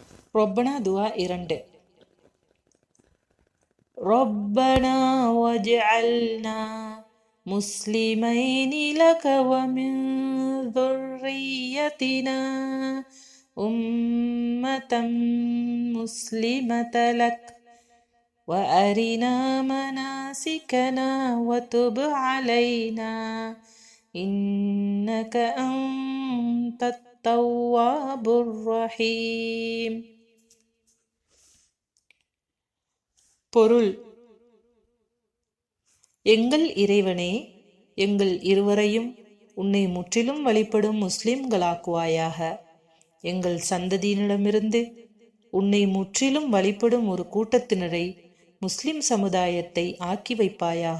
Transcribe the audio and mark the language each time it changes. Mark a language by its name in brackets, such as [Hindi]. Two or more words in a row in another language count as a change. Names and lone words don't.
[Arabic] ربنا دعاء 2. ربنا واجعلنا مسلمين لك ومن ذريتنا أمة مسلمة لك وأرنا مناسكنا وتب علينا إنك أنت التواب الرحيم. [Tamil] பொருள்: எங்கள் இறைவனே, எங்கள் இருவரையும் உன்னை முற்றிலும் வழிபடும் முஸ்லிம்களாக்குவாயாக. எங்கள் சந்ததியினரிடமிருந்து உன்னை முற்றிலும் வழிபடும் ஒரு கூட்டத்தினரை, முஸ்லிம் சமுதாயத்தை ஆக்கி வைப்பாயாக.